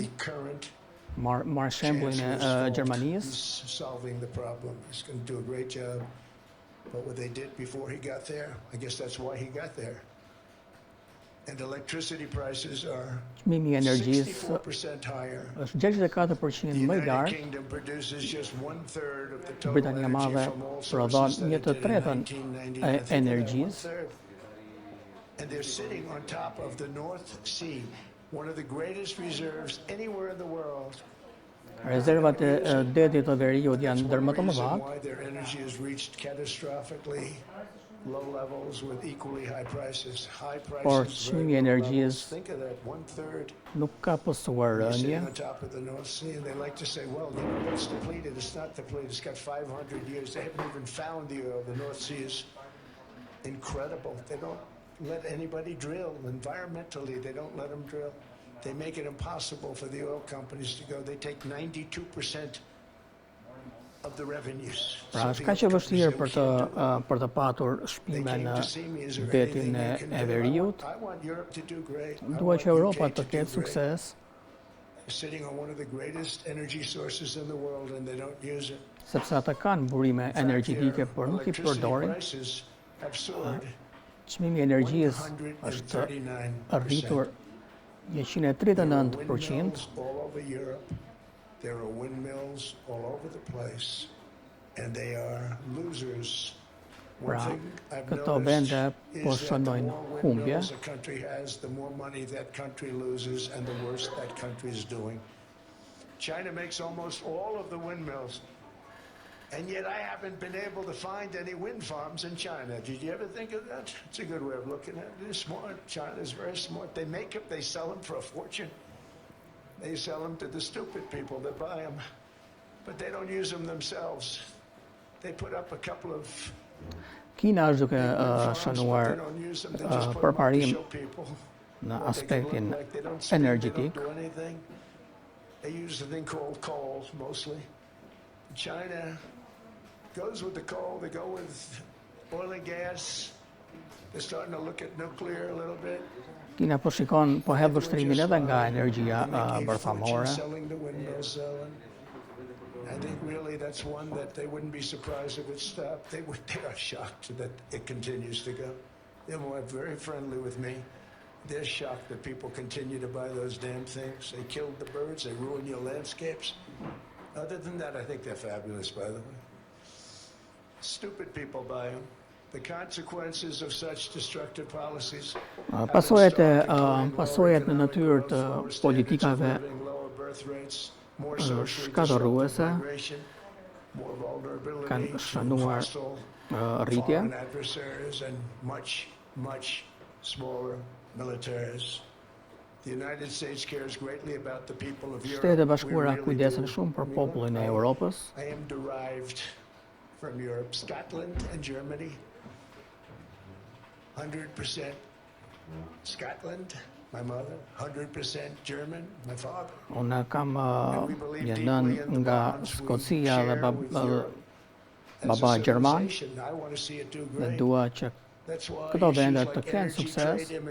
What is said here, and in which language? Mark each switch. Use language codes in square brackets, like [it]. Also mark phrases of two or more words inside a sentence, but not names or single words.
[sq] Marr shembullin e Gjermanisë. [en] Solving the problem. He's going to do a great job. But what they did before he got there, I guess that's why he got there. And electricity prices are [sq] Çmimi i energjisë [en] 64% higher. [sq] Është 64% më i lartë. Britania e Madhe prodhon 1/3 e energjisë. [en] And they're sitting on top of the North Sea, one of the greatest reserves anywhere in the world. [sq] Rezervat e detit të veriut janë ndër më të mëdha. [en] Why their energy has reached catastrophically low levels with equally high prices. High prices. [sq] Por çmimi i energjisë [en] Think of that, 1/3 [sq] nuk ka pësuar rënje. [en] on top of the North Sea, and they like to say, well, it's depleted. It's not depleted. It's got 500 years. They haven't even found the oil. The North Sea is incredible. They don't let anybody drill. Environmentally, they don't let them drill. They make it impossible for the oil companies to go. They take 92% of the revenues. [sq] Pra është kaq e vështirë për të patur shpime në detin e veriut. [en] I want Europe to do great. [sq] Dua që Europa të ketë sukses, [en] Sitting on one of the greatest energy sources in the world, and they don't use it. [sq] sepse ata kanë burime energjetike, por nuk i përdorin. [en] Prices have soared. [sq] Çmimi i energjisë është [en] 139%. [sq] arritur 139%. [en] All over Europe. There are windmills all over the place, and they are losers. [sq] Pra, këto vende po shënojnë humbje. [en] A country has, the more money that country loses, and the worse that country is doing. China makes almost all of the windmills, and yet I haven't been able to find any wind farms in China. Did you ever think of that? It's a good way of looking at it. They're smart. China is very smart. They make them, they sell them for a fortune. They sell them to the stupid people that buy them, but they don't use them themselves. They put up a couple of [sq] Kina është duke shënuar përparim në aspektin energjetik. [en] They use a thing called coal mostly. China goes with the coal, they go with oil and gas. They're starting to look at nuclear a little bit. [sq] Kina po shikon, po hedh vështrimin edhe nga energjia bërthamore. [en] I think really that's one that they wouldn't be surprised if it stopped. They are shocked that it continues to go. They're very friendly with me. They're shocked that people continue to buy those damn things. They killed the birds, they ruin your landscapes. Other than that, I think they're fabulous, by the way. Stupid people buy them. The consequences of such destructive policies. [sq] Pasojat në natyrë të politikave shkatërruese kanë shënuar rritje. Shtetet e Bashkuara kujdesen shumë për popullin e Europës. [en] From Europe, Scotland and Germany, 100% Scotland, my mother, 100% German, my father. [sq] Unë kam një nën nga Skocia dhe baba Gjerman dhe dua që këto vende të kenë sukses.